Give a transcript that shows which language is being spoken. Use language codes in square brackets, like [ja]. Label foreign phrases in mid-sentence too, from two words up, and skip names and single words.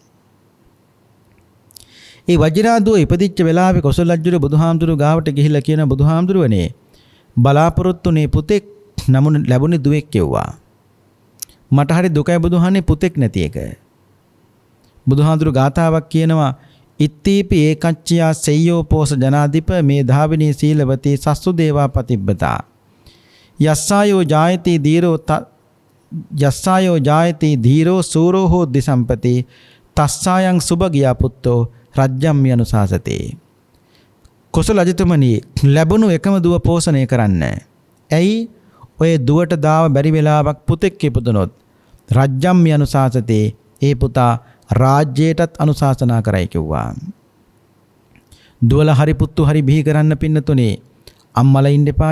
[si] ඒ වජිරා දුව ඉපදිච්ච වෙලාවේ කොසල් රජුරුව බුදුහාමුදුරුවෝ ගාවට ගිහිල්ලා කියන බුදුහාමුදුරුවනේ බලාපොරොත්තුනේ පුතෙක් නමුත් ලැබුණේ දුවෙක් කිව්වා. මට හරි දුකයි බුදුහානේ පුතෙක් නැති එක. බුදුහාඳුරු ගාතාවක් කියනවා [pi] ඉත්තීපි ඒකච්චයා සෙය්‍යෝ පෝස ජනාධිප මේ ධාවිනී සීලවතී සස්සු දේවා පතිබ්බතා යස්සායෝ ජායති ධීරෝ සූරෝ හෝද්දි සම්පති තස්සායන් සුභගියා පුත්තෝ රජ්ජම්මි අනුශාසතේ. [si] කොසල් රජතුමනි ලැබුණු එකම දුව පෝෂණය කරන්න. ඇයි? ඔය දුවට දාව බැරි වෙලාවක් පුතෙක් ඉපදුනොත් [pi] රජ්ජම්මි අනුශාසතේ [si] ඒ පුතා රාජ්‍යයටත් අනුශාසනා කරයි කිව්වා. දුවල හරි පුත්තු හරි බිහි කරන්න පින්නතුනේ අම්මලා ඉන්න එපාය.